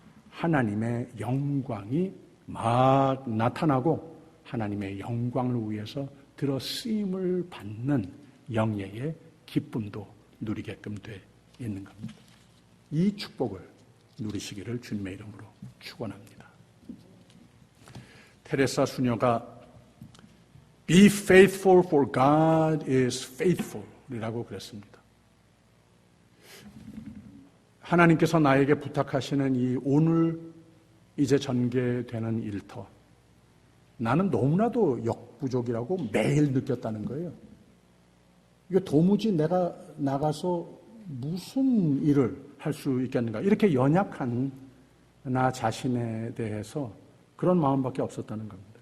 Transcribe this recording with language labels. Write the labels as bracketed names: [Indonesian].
[Korean] 하나님의 영광이 막 나타나고 하나님의 영광을 위해서 들어 쓰임을 받는 영예의 기쁨도 누리게끔 돼 있는 겁니다. 이 축복을 누리시기를 주님의 이름으로 축원합니다. 테레사 수녀가 [English] Be faithful for God is faithful [Korean] 이라고 그랬습니다. 하나님께서 나에게 부탁하시는 이 오늘 이제 전개되는 일터, 나는 너무나도 역부족이라고 매일 느꼈다는 거예요. 이거 도무지 내가 나가서 무슨 일을 할 수 있겠는가, 이렇게 연약한 나 자신에 대해서 그런 마음밖에 없었다는 겁니다.